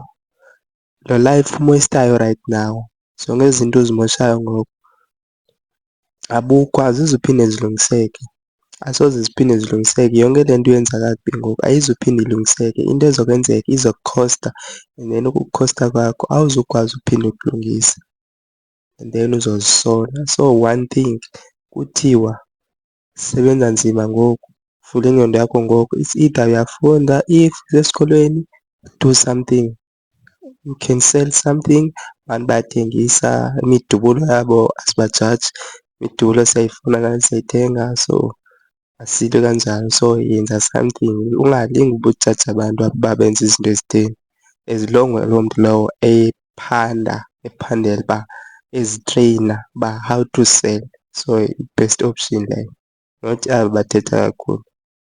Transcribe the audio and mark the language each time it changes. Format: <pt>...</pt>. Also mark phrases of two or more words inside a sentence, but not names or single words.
<xh>Lo life umoyistayo</xh> <en>right now,</en> <xh>zonke ezi zinto uzimoshayo ngoku abukho, azizuphinde zilungiseke. Asoze ziphinde zilungiseke. Yonke le nto uyenza kakubi ngoku ayizuphinde ilungiseke. Into ezokwenzeka izokukhosta</xh> <en>and then</en> <xh>ukukhosta kwakho awuzukwazi uphinde ukulungisa</xh> <en>and then</en> <xh>uzozisola.</xh> <en>So one thing,</en> <xh>kuthiwa sebenza nzima ngoku, vula ingqondo yakho ngoku.</xh> <en>It's either</en> <xh>uyafunda, if usesikolweni</xh> <en>do something. You can sell something,</en> <xh>abantu bayathengisa imidubulo yabo, asibajaji. Imidubulo siyayifuna nathi siyayithenga, so asithi kanjalo. So yenza something, ungalingi uba ujaje abantu aba benza izinto ezitheni.</xh> <en>As long</en> <xh>loo mntu lowo ephandela uba ezitreyina uba</xh> <en>how to sell,</en> <xh>so i-</xh> <en>best option</en> <xh>leyo, not aba bathetha kakhulu.</xh>